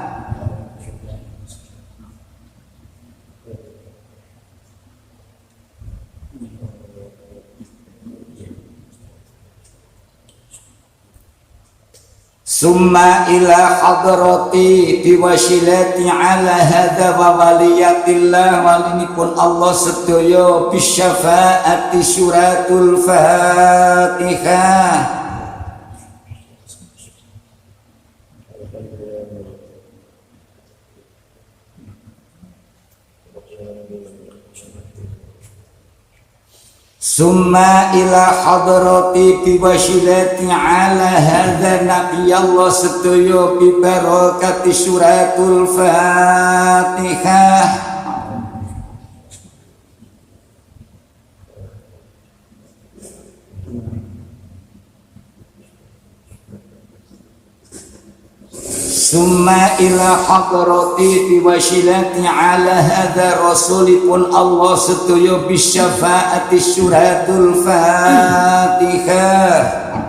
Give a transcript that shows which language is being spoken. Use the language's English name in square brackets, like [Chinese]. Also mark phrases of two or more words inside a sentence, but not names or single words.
[Arabic] ثم إلى حضرة بوسيلة على هذا وولاية الله [Javanese] walinipun Allah sedaya [Arabic] بشفاعة سورة الفاتحة. ثم إلى حضرة بوسيلة على هذا نبي الله sedaya ببركة سورة الفاتحة. ثم إلى حضرة بوسيلة على هذا [Javanese] rasulipun Allah sedaya [Arabic] بشفاعة سورة الفاتحة.